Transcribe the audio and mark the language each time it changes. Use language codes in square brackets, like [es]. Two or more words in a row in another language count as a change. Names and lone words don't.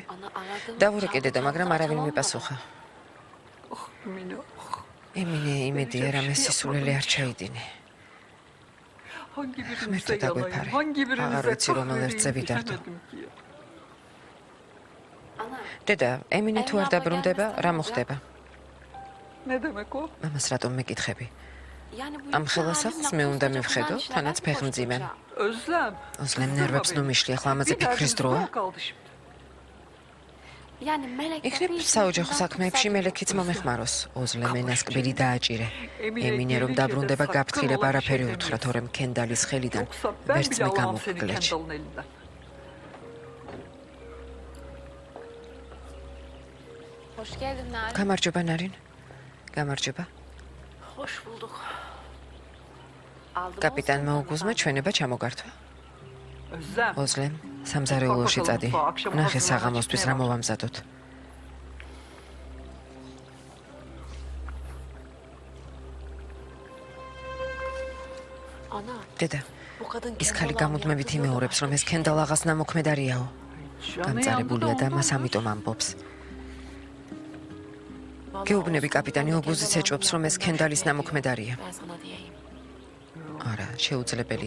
[ka] დაურეკე დედა, მაგრამ არავინ მიპასუხა. ემინე, იმედია რამე სისულელი არ ჩაიდინე. ღმერთო დაგვეფარე. აღარ ვიცი რომელ ერთზე ვიდარდო. დედა, ემინე თუ არ დაბრუნდება, რა მოხდება? [tr] Ne demek o? [ka] მამას რატომ მეკითხები? ამ ხელასახს მე უნდა მივხედო, თანაც ფეხმძიმე. [tr] Özlem. [ka] ოზლემ ნერვებს ნუ მიშლი, ახლა ამაზე ფიქრის დროა. [tr] kaldı şimdi. [ka] იქნებ საოჯახო საქმეებში მელექიც მომეხმაროს. ოზლემ ენასკბილი დააჭირე. ემინე რომ დაბრუნდება გაფრთხილება არაფერი უთხრა, თორემ კენდალის ხელიდან [tr] Yoksa ben [ka] ვერც [tr] bile [ka] მე [tr] alamam seni [ka] გამოვგლეჩ. [tr] Kendall'ın elinden. Hoş geldin Narin. [ka] გამარჯობა ნარინ. გამარჯობა. [tr] Hoş bulduk. [ka] კაპიტან მოუგუზმა ჩვენება ჩამოგართვა. [tr] Özlem. [ka] ოზლემ სამზარეულოში წადი. ნახე საღამოსთვის რა მოვამზადოთ. [tr] Ana, [ka] დედა, [tr] bu kadın [ka] ის ხალი გამუდმებით იმეორებს, რომ ეს კენდალ აღას ნამოქმედარიაო. გამწარებულია და მას ამიტომ ამბობს. გეუბნები კაპიტანი ოგუზიც ეჭვობს, რომ ეს კენდალის ნამოქმედარია. [tr] Ben sana diyeyim. [ka] არა, შეუძლებელია.